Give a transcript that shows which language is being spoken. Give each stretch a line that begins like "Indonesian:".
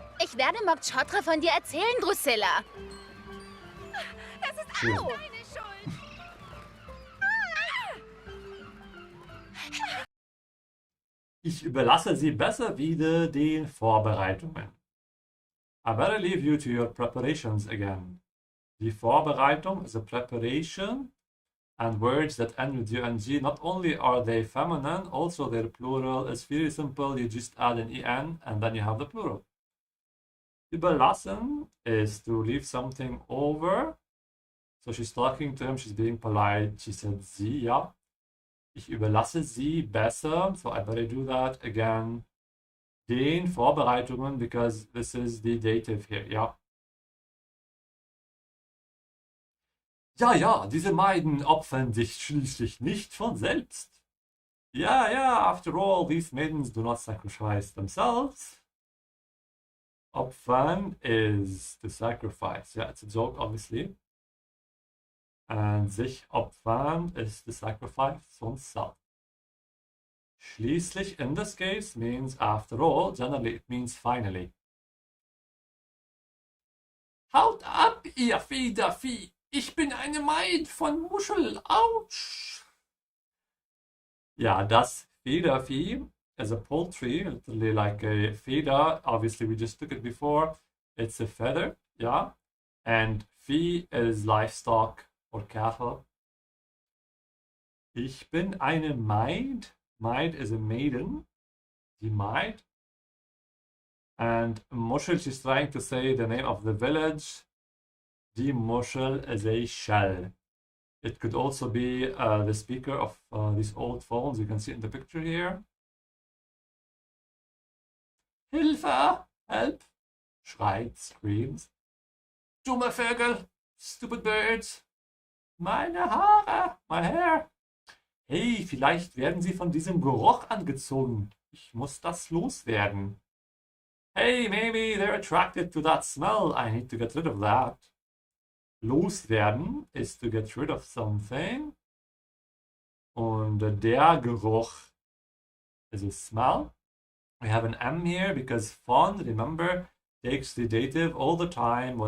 German: Ich werde Mok Chotra von dir erzählen, Drusilla. Das ist Schön. deine Schuld. Ich überlasse Sie besser wieder den Vorbereitungen.
English: I better leave you to your preparations again. Die Vorbereitung is a preparation, and words that end with UNG, not only are they feminine, also their plural is very simple. You just add an en and then you have the plural. Überlassen is to leave something over. So she's talking to him, she's being polite. She said sie, ja.
German: Ich überlasse sie besser,
English: so I better do that again.
German: Den Vorbereitungen,
English: because this is the dative here, ja.
German: Ja, diese Maiden opfern sich schließlich nicht von selbst.
English: Ja, after all, these maidens do not sacrifice themselves. Opfern is to sacrifice. Yeah, it's a joke, obviously. And sich opfern is to sacrifice oneself. Schließlich, in this case, means after all. Generally, it means finally.
German: Haut ab, ihr Federvieh! Ich bin eine Maid von Muschel. Autsch!
English: Ja, das Federvieh is a poultry, literally like a feather. Obviously, we just took it before. It's a feather, yeah. And Vieh is livestock or cattle.
German: Ich bin eine Maid.
English: Maid is a maiden.
German: Die Maid.
English: And Muschel, she's trying to say the name of the village. Die Muschel is a shell. It could also be the speaker of these old phones. You can see in the picture here.
German: Hilfe! Help! Schreit, screams. Dumme Vögel!
English: Stupid birds!
German: Meine Haare!
English: My hair!
German: Hey, vielleicht werden sie von diesem Geruch angezogen. Ich muss das loswerden.
English: Hey, maybe they're attracted to that smell. I need to get rid of that. Loswerden is to get rid of something.
German: Und der Geruch
English: is a smell. We have an M here because von, remember, takes the dative all the time.